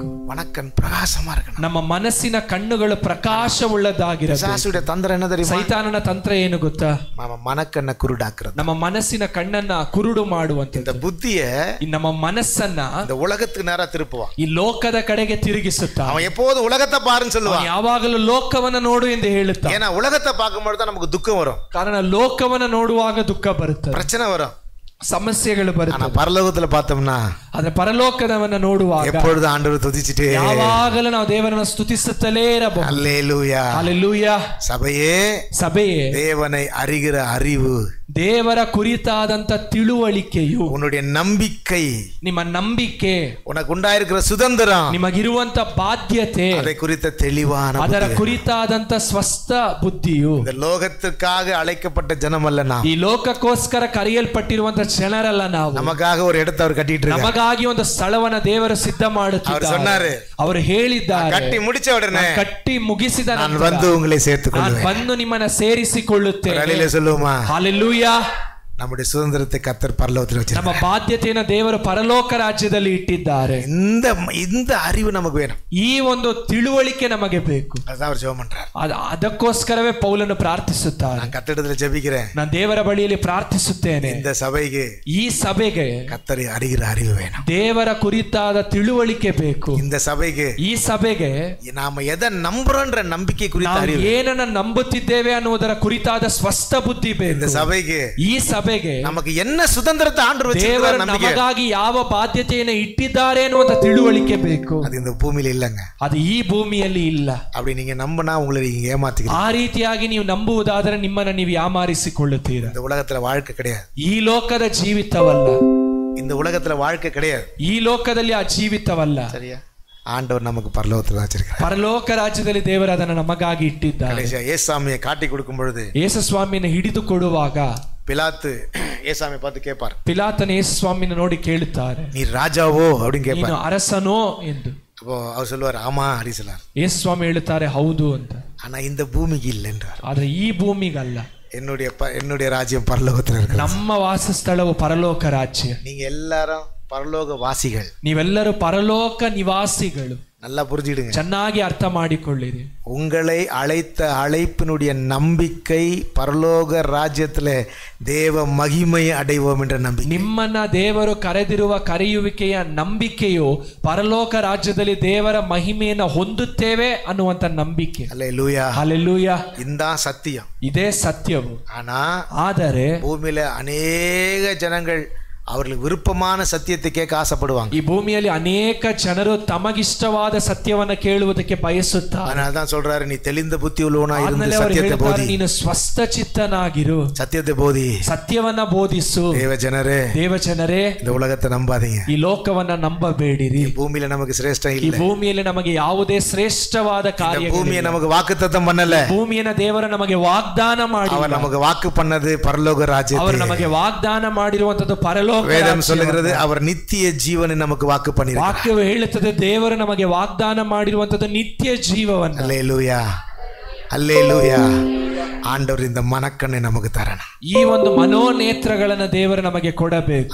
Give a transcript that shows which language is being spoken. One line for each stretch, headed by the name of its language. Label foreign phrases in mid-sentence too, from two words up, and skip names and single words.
Tamil: மனக்கண் பிரகாசமா இருக்கணும்.
Kannada: ನಮ್ಮ ಮನಸ್ಸಿನ ಕಣ್ಣುಗಳು ಪ್ರಕಾಶವುಳ್ಳದಾಗಿರಬೇಕು.
Tamil: பிசாசுடைய தந்திரம் என்ன தெரியுமா?
Kannada: ಸೈತಾನನ ತಂತ್ರ ಏನು ಗೊತ್ತಾ?
Tamil: நம்ம மனக்கண்ணை குருடாக்குறது.
Kannada: ನಮ್ಮ ಮನಸ್ಸಿನ ಕಣ್ಣನ್ನ ಕುರುಡು ಮಾಡುವಂತ
Tamil: இந்த புத்திய
Kannada: ನಮ್ಮ ಮನಸ್ಸನ್ನ
Tamil: இந்த உலகத்துக்கு நேரா திருப்புவான்.
Kannada: ಈ ಲೋಕದ ಕಡೆಗೆ ತಿರುಗಿಸುತ್ತಾನೆ.
Tamil: அவன் எப்போதும் உலகத்தை பாருன்னு சொல்லுவான்.
Kannada: ಯಾವಾಗಲೂ ಲೋಕವನ್ನ ನೋಡು ಎಂದು ಹೇಳುತ್ತಾನೆ.
Tamil: ஏன்னா உலகத்தை பார்க்கும்போது தான் நமக்கு துக்கம் வரும்.
Kannada: ಕಾರಣ ಲೋಕವನ್ನ ನೋಡುವಾಗ ದುಃಖ ಬರುತ್ತದೆ,
Tamil: பிரச்சனை வரும்,
Kannada: ಸಮಸ್ಯೆಗಳು ಬರುತ್ತವೆ.
Tamil: ஆனா பரலோகத்துல பார்த்தோம்னா
Kannada: ಆದ್ರೆ ಪರಲೋಕದವನ್ನ ನೋಡುವಾಗ
Tamil: எப்பொழுது ஆண்டவர் துதிச்சிட்டே
Kannada: ಯಾವಾಗಲೂ ನಾವು ದೇವರನ್ನ ಸ್ತುತಿಸುತ್ತಲೇ ಇರಬಹುದು.
Tamil: அல்லேலூயா.
Kannada: ಹಲ್ಲೆಲೂಯಾ.
Tamil: சபையே,
Kannada: ಸಭೆಯೇ,
Tamil: தேவனை அறிகிற அறிவு,
Kannada: ದೇವರ ಕುರಿತಾದಂತ ತಿಳುವಳಿಕೆಯು,
Tamil: உன்னுடைய நம்பிக்கை,
Kannada: ನಿಮ್ಮ ನಂಬಿಕೆ,
Tamil: உனக்கு உண்டாயிருக்கிற சுதந்திரம்,
Kannada: ನಿಮಗಿರುವಂತ ಬಾಧ್ಯತೆ,
Tamil: அதை குறித்த தெளிவான
Kannada: ಅದರ
Tamil: புத்தி.
Kannada: ಕುರಿತಾದಂತ ಸ್ವಸ್ಥ ಬುದ್ಧಿಯು.
Tamil: இந்த லோகத்துக்காக அழைக்கப்பட்ட ஜனம் அல்ல நாம்.
Kannada: ಈ ಲೋಕಕ್ಕೋಸ್ಕರ ಕರೆಯಲ್ಪಟ್ಟಿರುವಂತ ಜನರಲ್ಲ ನಾವು.
Tamil: நமக்காக ஒரு இடத்தை அவர் கட்டிட்டு இருக்கார்.
Kannada: ನಮಗಾಗಿ ಒಂದು ಸ್ಥಳವನ್ನ ದೇವರು ಸಿದ್ಧ ಮಾಡುತ್ತಿದ್ದಾರೆ. ಅವರು ಹೇಳಿದ್ದಾರೆ,
Tamil: கட்டி முடிச்ச உடனே
Kannada: ಕಟ್ಟಿ ಮುಗಿಸಿದ
Tamil: நான் வந்து உங்களை சேர்த்துக்கொள்வேன்.
Kannada: ನಾನು ಬಂದು ನಿಮ್ಮನ್ನ ಸೇರಿಸಿಕೊಳ್ಳುತ್ತೇನೆ.
Tamil: ஹல்லேலூயா சொல்லுவோமா?
Kannada: ಹಲ್ಲೆಲೂಯಾ.
Tamil: நம்முடைய சுதந்திரத்தை கர்த்தர் பரலோகத்தில் வச்சிருக்கார்.
Kannada: ನಮ್ಮ ಬಾಧ್ಯತೆಯನ್ನು ದೇವರು ಪರಲೋಕ ರಾಜ್ಯದಲ್ಲಿ ಇಟ್ಟಿದ್ದಾರೆ.
Tamil: இந்த அறிவு நமக்கு வேணும்.
Kannada: ಈ ಒಂದು ತಿಳುವಳಿಕೆ ನಮಗೆ ಬೇಕು.
Tamil: அதான் அவர் ஜெபம் பண்றார்.
Kannada: ಅದಕ್ಕೋಸ್ಕರವೇ ಪೌಲನು ಪ್ರಾರ್ಥಿಸುತ್ತಾರೆ.
Tamil: நான் கர்த்தரிடத்துல ஜெபிக்கிறேன்.
Kannada: ನಾನು ದೇವರ ಬಳಿಯಲ್ಲಿ ಪ್ರಾರ್ಥಿಸುತ್ತೇನೆ.
Tamil: இந்த சபைக்கு,
Kannada: ಈ ಸಭೆಗೆ
Tamil: கர்த்தரை அறிகிற அறிவு வேணும்.
Kannada: ದೇವರ ಕುರಿತಾದ ತಿಳುವಳಿಕೆ ಬೇಕು.
Tamil: இந்த சபைக்கு,
Kannada: ಈ ಸಭೆಗೆ
Tamil: நாம எதை நம்புறோன்ற நம்பிக்கை குறித்த
Kannada: ನಾವು
Tamil: அறிவு,
Kannada: ಏನನ್ನ ನಂಬುತ್ತಿದ್ದೇವೆ ಅನ್ನುವುದರ ಕುರಿತಾದ ಸ್ಪಷ್ಟ ಬುದ್ಧಿ ಬೇಕು.
Tamil: இந்த சபைக்கு,
Kannada: ಈ ಸಭೆಗೆ
Tamil: நமக்கு என்ன சுதந்திரத்தை ஆண்டவர் வச்சிருக்கார்
Kannada: ದೇವರು
Tamil: நம்பிக்கை,
Kannada: ನಮಗಾಗಿ ಯಾವ ಬಾಧ್ಯತೆಯನ್ನು ಇಟ್ಟಿದ್ದಾರೆ ಅನ್ನುವಂತ ತಿಳುವಳಿಕೆ ಬೇಕು.
Tamil: அது இந்த பூமியில இல்லங்க.
Kannada: ಅದು ಈ ಭೂಮಿಯಲ್ಲಿ ಇಲ್ಲ.
Tamil: அப்படி நீங்க நம்பினா உங்களை நீங்க ஏமாத்திக்கிறீங்க.
Kannada: ಆ ರೀತಿಯಾಗಿ ನೀವು ನಂಬುವುದಾದರೆ ನಿಮ್ಮನ್ನ ನೀವು ಯಾಮಾರಿಸಿಕೊಳ್ಳುತ್ತೀರಾ.
Tamil: இந்த உலகத்துல வாழ்க்கை கிடையாது.
Kannada: ಈ ಲೋಕದ ಜೀವಿತವಲ್ಲ.
Tamil: இந்த உலகத்துல வாழ்க்கை கிடையாது.
Kannada: ಈ ಲೋಕದಲ್ಲಿ ಆ ಜೀವಿತವಲ್ಲ.
Tamil: சரியா? ஆண்டவர் நமக்கு பரலோகத்துல வச்சிருக்கார்.
Kannada: ಪರಲೋಕ ರಾಜ್ಯದಲ್ಲಿ ದೇವರು ಅದನ್ನು ನಮಗಾಗಿ ಇಟ್ಟಿದ್ದಾರೆ.
Tamil: ஏசாமியை காட்டி கொடுக்கும் பொழுது
Kannada: ಯೇಸುಸ್ವಾಮಿಯನ್ನು ಹಿಡಿದು ಕೊಡುವಾಗ
Tamil: பிலாத்து ஏசாமியை பார்த்து கேட்பார்.
Kannada: ಪಿಲಾತನ ಯೇಸುಸ್ವಾಮಿಯನ್ನು ನೋಡಿ ಕೇಳುತ್ತಾರೆ,
Tamil: நீ ராஜாவோ அப்படின்னு கேட்பார்.
Kannada: ನೀನು ಅರಸನೋ ಎಂದು.
Tamil: அப்போ அவர் சொல்லுவார், ஆமா அப்படி சொல்லார்.
Kannada: ಯೇಸುಸ್ವಾಮಿ ಹೇಳುತ್ತಾರೆ, ಹೌದು ಅಂತ.
Tamil: ஆனா இந்த பூமிக்கு இல்லை என்றார்.
Kannada: ಆದ್ರೆ ಈ ಭೂಮಿಗಲ್ಲ.
Tamil: என்னுடைய ராஜ்யம் பரலோகத்துல இருக்கு.
Kannada: ನಮ್ಮ ವಾಸಸ್ಥಳವು ಪರಲೋಕ ರಾಜ್ಯ.
Tamil: நீங்க எல்லாரும் பரலோக வாசிகள்.
Kannada: ನೀವೆಲ್ಲರೂ ಪರಲೋಕ ನಿವಾಸಿಗಳು.
Tamil: நல்லா புரிஞ்சுக்கிடுங்க,
Kannada: ಚೆನ್ನಾಗಿ ಅರ್ಥ ಮಾಡಿಕೊಳ್ಳಿರಿ.
Tamil: உங்களை அழைத்த அழைப்பினுடைய நம்பிக்கை பரலோக ராஜ்யத்தில் தேவ மகிமை அடைவோம் என்ற நம்பிக்கை.
Kannada: ನಿಮ್ಮನ್ನ ದೇವರು ಕರೆದಿರುವ ಕರೆಯುವಿಕೆಯ ನಂಬಿಕೆಯು ಪರಲೋಕ ರಾಜ್ಯದಲ್ಲಿ ದೇವರ ಮಹಿಮೆಯನ್ನು ಹೊಂದುತ್ತೇವೆ ಅನ್ನುವಂತ ನಂಬಿಕೆ.
Tamil: அல்லேலூயா,
Kannada: ಹಲ್ಲೆಲೂಯಾ.
Tamil: இதுதான் சத்தியம்.
Kannada: ಇದೇ ಸತ್ಯವು. ಆದರೆ
Tamil: பூமியில அநேக ஜனங்கள் அவர்களுக்கு விருப்பமான சத்தியத்தை கேட்க ஆசைப்படுவாங்க.
Kannada: ಈ ಭೂಮಿಯಲ್ಲಿ ಅನೇಕ ಜನರು ತಮಗಿಷ್ಟವಾದ ಸತ್ಯವನ್ನ ಕೇಳುವುದಕ್ಕೆ ಬಯಸುತ್ತಾರೆ.
Tamil: அதனால தான் சொல்றாரு, நீ தெளிந்த புத்தி உள்ளவனா இருந்து சத்தியத்தை போதி.
Kannada: ನೀನು ಸ್ವಸ್ಥ ಚಿತ್ತನಾಗಿರು,
Tamil: சத்தியத்தை போதி,
Kannada: ಸತ್ಯವನ್ನ ಬೋಧಿಸು. ದೇವಜನರೇ,
Tamil: இந்த உலகத்தை நம்பாதீங்க,
Kannada: ಈ ಲೋಕವನ್ನ ನಂಬಬೇಡಿರಿ.
Tamil: பூமியில நமக்கு சிரேஷ்ட
Kannada: ಇಲ್ಲ. ಈ ಭೂಮಿಯಲ್ಲಿ ನಮಗೆ ಯಾವುದೇ ಶ್ರೇಷ್ಠವಾದ ಕಾರ್ಯ.
Tamil: பூமியை நமக்கு வாக்குத்தத்தம் பண்ணல.
Kannada: ಭೂಮಿಯನ್ನು ದೇವರು ನಮಗೆ ವಾಗ್ದಾನ ಮಾಡಿ,
Tamil: அவர் நமக்கு வாக்கு பண்ணது பரலோக ராஜ்யத்தை.
Kannada: ಅವರು ನಮಗೆ ವಾಗ್ದಾನ ಮಾಡಿರುವಂತದ್ದು ಪರಲೋಕ.
Tamil: வேதம் சொல்லுகிறது அவர் நித்திய ஜீவனை நமக்கு வாக்கு பண்ணிருக்கிறார்.
Kannada: ವಾಕ್ಯವು ಹೇಳುತ್ತದೆ ದೇವರು ನಮಗೆ ವಾಗ್ದಾನ ಮಾಡಿರುವಂತದ್ದು ನಿತ್ಯ ಜೀವವನ್ನು.
Tamil: அல்லேலூயா, அல்லேலூயா. ஆண்டவர் இந்த மனக்கண்ணை நமக்கு தரணும்.
Kannada: ಈ ಒಂದು ಮನೋನೇತ್ರಗಳನ್ನು ದೇವರು ನಮಗೆ ಕೊಡಬೇಕು.